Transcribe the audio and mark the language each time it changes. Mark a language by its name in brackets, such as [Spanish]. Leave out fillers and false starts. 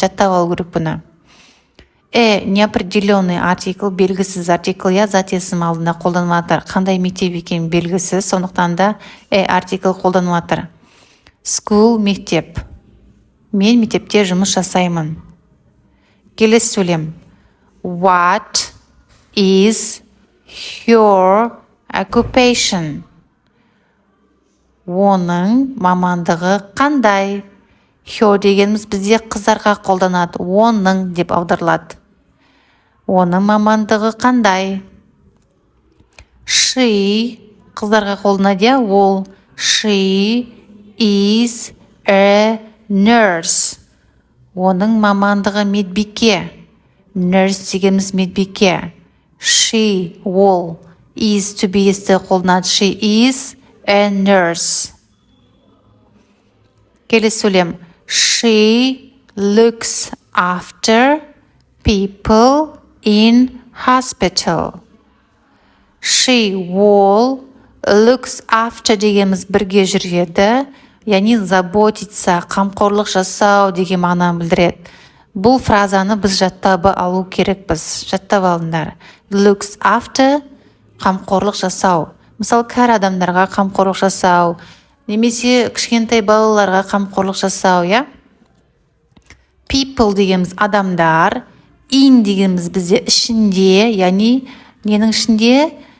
[Kazakh] Жаттап алу керек бұны. Неопределенный артикль, белгісіз артикль, зат есім алдында қолданылады. Қандай мектеп екен белгісіз, сондықтан да артикль қолданылады. School, мектеп. Мен мектепте жұмыс жасаймын. Келесі сөйлем. [English] What is your occupation? [Kazakh] Оның мамандығы қандай? Your дегеніміз бізде қыздарға қолданады. Оның деп аударылады. Оның мамандығы қандай? She қыздарға қолданады, ол. [English] She is a nurse. [Kazakh] Оның мамандығы медбике. Nurse дегеніміз медбике. She, ол. Is to be қолданады. [English] She is a nurse. [Kazakh] Келесі сөйлем. [English] She looks after people in hospital. [Kazakh] She, ол. Looks after дегеніміз бірге жүреді. Яғни [Russian] заботиться, [Kazakh] қамқорлық жасау деген мағынаны білдіреді. Бұл фразаны біз жаттап алу керекпіз. Жаттап алыңдар. Looks after, қамқорлық жасау. Мысалы, кәрі адамдарға қамқорлық жасау, немесе кішкентай балаларға қамқорлық жасау, People дегеніміз адамдар, in дегеніміз бізде ішінде, яғни ненің ішінде?